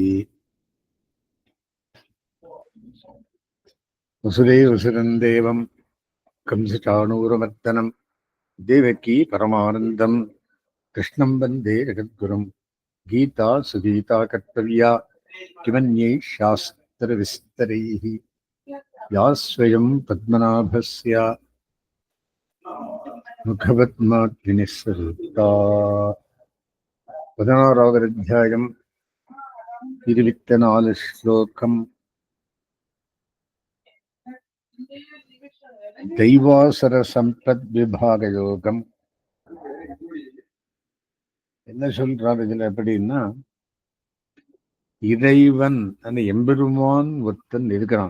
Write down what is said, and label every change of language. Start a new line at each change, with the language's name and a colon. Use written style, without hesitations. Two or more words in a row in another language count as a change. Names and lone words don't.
Sanskrit: वसुदेवसुतं देवं कंसचाणूरमर्दनं देवकी परमानन्दं कृष्णं वन्दे जगद्गुरुम्। गीता सुगीता कर्तव्या किमन्यै शास्त्रविस्तरैः या स्वयं पद्मनाभस्य मुखपद्माग्निस्वरूपा।
Tamil: 16வது அத்தியாயம் 24 ஸ்லோகம். தெய்வாசுர சம்பத் விபாக யோகம். என்ன சொல்றாரு இதுல எப்படின்னா, இறைவன் அந்த எம்பெருமான் ஒருத்தன் இருக்கிறான்.